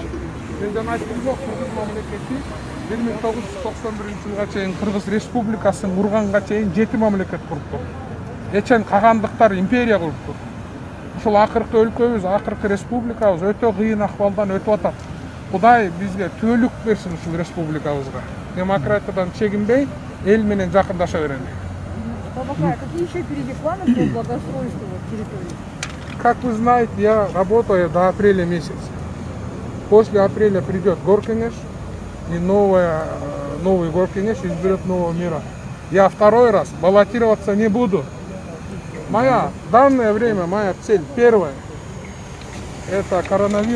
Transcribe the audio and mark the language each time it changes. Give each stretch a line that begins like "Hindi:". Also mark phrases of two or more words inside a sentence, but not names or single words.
Kyrgyz: Мен жана айттым го, Кыргыз мамлекети 1991 жылга чейин Кыргыз Республикасын курганга чейин 7 мамлекет куруптур. Эчен кагандыктар империя куруптур. Ушул акыркы өлкөбүз, акыркы республикабыз өтө кыйын акыбалдан өтүп атат. Кудай бизге түөлүк берсин ушул республикабызга. Демократиядан чегинбей, эл менен жакындаша берели.
Russian: какие еще впереди планы по благоустройству территории? Как вы знаете, я работаю до апреля месяца. После апреля придет Горкинеш, и новый Горкинеш изберет нового мира. Я второй раз баллотироваться не буду. В данное время моя цель первая – это коронавирус.